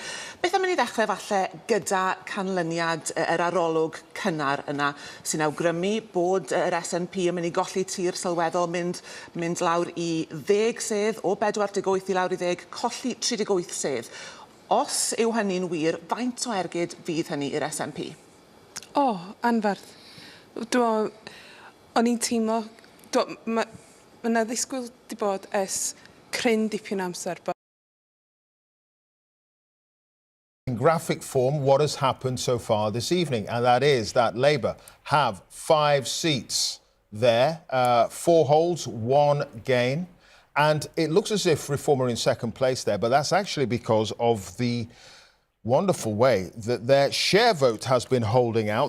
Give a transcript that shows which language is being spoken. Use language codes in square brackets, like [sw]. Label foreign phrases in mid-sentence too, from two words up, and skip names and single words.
[cy] Beth am i ni ddechrau falle gyda canlyniad yr arolwg cynnar yna sy'n awgrymu bod yr SNP yn mynd i golli tir sylweddol mynd lawr i 10 sedd, o 48 i lawr i 10, colli 38 sedd. Os yw hynny'n wir, faint o ergyd fydd hynny i'r SNP? Anferth. O'n i'n teimlo, mae yna ddisgwyl di bod ers cryn dipyn amser. [en] In graphic form, what has happened so far this evening, and that is that Labour have 5 seats there, 4 holds, 1 gain. And it looks as if Reform are in second place there, but that's actually because of the wonderful way that their share vote has been holding out.